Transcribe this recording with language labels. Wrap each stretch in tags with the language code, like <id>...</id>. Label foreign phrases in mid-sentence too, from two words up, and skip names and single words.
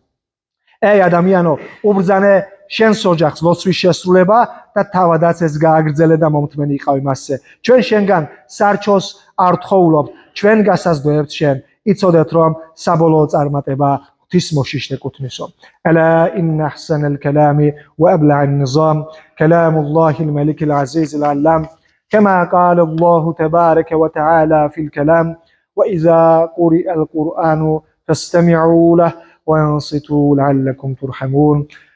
<ka>ey ადამიანო, უბრძანე შენს ოჯახს ლოცვის შესრულება და თავადაც ეს გააგრძელე და მომთმენი იყავი მასზე. ჩვენ შენგან სარჩოს არ თხოვულობთ, ჩვენ გასაზრდოებთ შენ. იცოდეთ რომ საბოლოო წარმატება ღვთის მოშიშ ეკუთვნისო.</ka> <ar>ألا إن أحسن الكلام وأبلغ النظام كلام الله الملك العزيز العلام كما قال الله تبارك وتعالى في الكلام وإذا قرئ القرآن فاستمعوا له وانصتوا لعلكم ترحمون.</ar>